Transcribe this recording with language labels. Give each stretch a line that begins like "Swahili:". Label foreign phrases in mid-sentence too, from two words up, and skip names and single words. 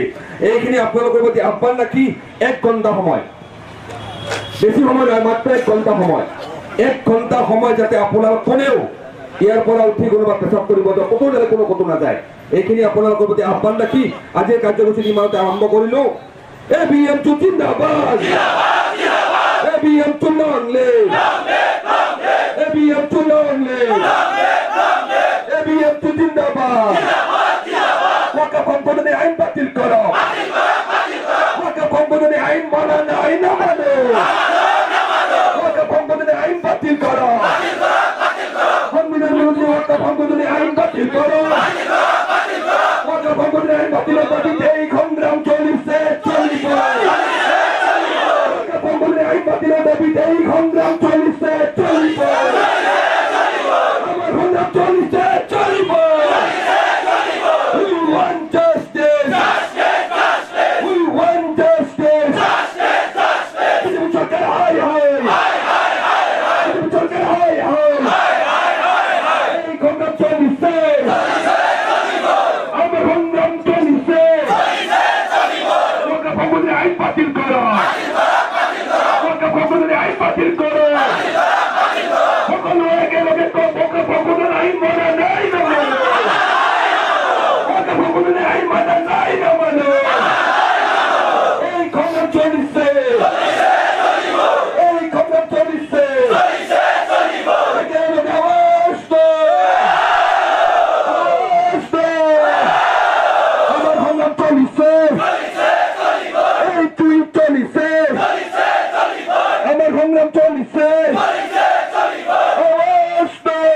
Assamese: এইখিনি আপোনালোকৰ প্ৰতি আহ্বান ৰাখি 1 ঘণ্টা সময়, বেছি সময় নহয়, মাত্ৰ 1 ঘণ্টা সময়, 1 ঘণ্টা সময় যাতে আপোনালোক কোনেও ইয়াৰ পৰা উঠি কোনোবা পেচাব কৰিব যায়, ক'তো যাতে ক'তো নাযায়, এইখিনি আপোনালোকৰ প্ৰতি আহ্বান ৰাখি আজিৰ কাৰ্যসূচী ইমানতে আৰম্ভ কৰিলো। এভিএমচু জিন্দাবাদ, এভিএমচু
English: long live,
Assamese: এভিএমচু
English: long live,
Assamese: এভিএমচু জিন্দাবাদ।
Bangla: ওয়াকফ সংশোধনী আইন বাতিল করো, ওয়াকফ সংশোধনী আইন মানা নাই, না মানো, ওয়াকফ সংশোধনী আইন বাতিল করো, সংবিধান বিরোধী ওয়াকফ সংশোধনী আইন বাতিল করো, ওয়াকফ সংশোধনী আইন বাতিলের দাবিতে এই সংগ্রাম চলিছে, চলিব, ওয়াকফ সংশোধনী আইন বাতিলের দাবিতে এই সংগ্রাম চলিছে, চলিব, আমার সংগ্রাম চলিছে, চলিব।
English: We want justice. We want justice.
Bangla: বিজেপি সরকার হাই হাই, বিজেপি সরকার হাই হাই, এই সংগ্রাম চলিছে, আমার সংগ্রাম চলিছে। ওয়াকফ সংশোধনী আইন বাতিল করো, ওয়াকফ সংশোধনী আইন বাতিল করো, সকলো একেলগে ওয়াকফ সংশোধনী আইন মানা নাই, না মানো, ওয়াকফ সংশোধনী আইন মানা নাই, না মানো। এই সংগ্রাম চলিছে, এই সংগ্রাম চলিছে, একেলগে আওয়াজ দাও, আওয়াজ দাও। আমার সংগ্রাম চলিছে, এই তুই চলিছে, আমার সংগ্রাম চলিছে, আওয়াজ দাও।